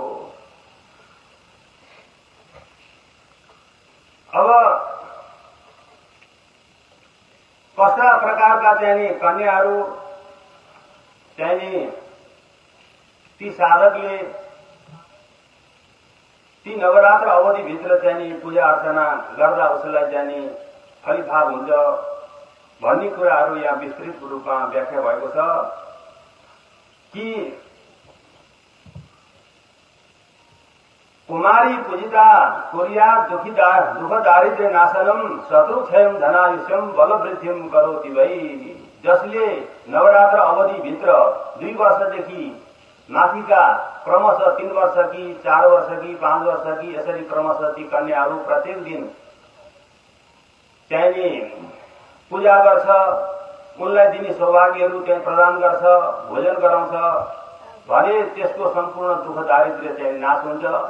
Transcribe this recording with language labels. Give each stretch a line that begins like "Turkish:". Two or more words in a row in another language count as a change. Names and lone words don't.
Nepali: अब कस्ता प्रकारका चाहिँ नि कन्याहरू चाहिँ नि ती साधकले ती नवरात्र अवधिभित्र चाहिँ नि पूजा अर्चना गर्दा उसलाई चाहिँ नि फलिफाप हुन्छ भन्ने कुराहरू यहाँ विस्तृत रूपमा व्याख्या भएको छ कि
Sanskrit: कुमारी पूजिता कुर्या दुख दारिद्र्य नाशनम शत्रुक्षयम धनायुष्यम बलवृद्धिम करोति वै।
Nepali: जसले नवरात्र अवधिभित्र 2 वर्षदेखि माथिका क्रमशः 3 वर्षकी 4 वर्षकी 5 वर्षकी यसरी क्रमशः ती कन्याहरू प्रत्येक दिन चाहिँ पूजा गर्छ, उनलाई दिने सौभाग्यहरू त्यहाँ प्रदान गर्छ, भोजन गराउँछ भने त्यसको सम्पूर्ण दुःख दारिद्र्य चाहिँ नाश हुन्छ।